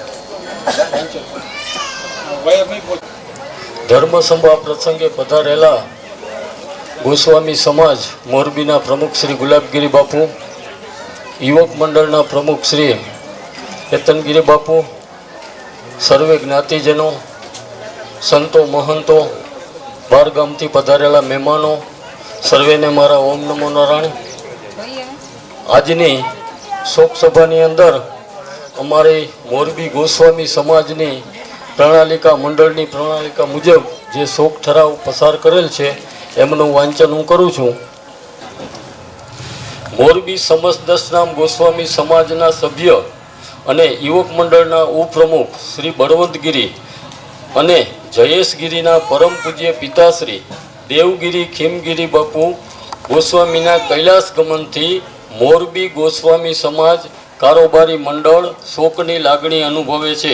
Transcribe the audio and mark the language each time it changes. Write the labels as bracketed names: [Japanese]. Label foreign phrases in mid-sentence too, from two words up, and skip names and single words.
[Gujarati] ધર્મ સભા પ્રસંગે પધારેલા ગોસ્વામી સમાજ મોરબીના પ્રમુખ શ્રી ગુલાબગીરી બાપુ, યુવક મંડળના પ્રમુખ શ્રી કેતનગીરી બાપુ, સર્વે જ્ઞાતિજનો, સંતો મહંતો, બાર ગામથી પધારેલા મહેમાનો, સર્વેને મારા ઓમ નમો નારાયણ। આજની શોકસભાની અંદર અમારી મોરબી ગોસ્વામી સમાજની પ્રણાલિકા મંડળની પ્રણાલિકા મુજબ જે શોક ઠરાવ પસાર કરેલ છે એમનું વાંચન હું કરું છું. મોરબી સમસ્ત દશનામ ગોસ્વામી સમાજના સભ્ય અને યુવક મંડળના ઉપપ્રમુખ શ્રી બળવંતગીરી અને જયેશગીરીના પરમ પૂજ્ય પિતાશ્રી દેવગીરી ખીમગીરી બાપુ ગોસ્વામીના કૈલાસ ગમનથી મોરબી ગોસ્વામી સમાજ કારોબારી મંડળ શોકની લાગણી અનુભવે છે.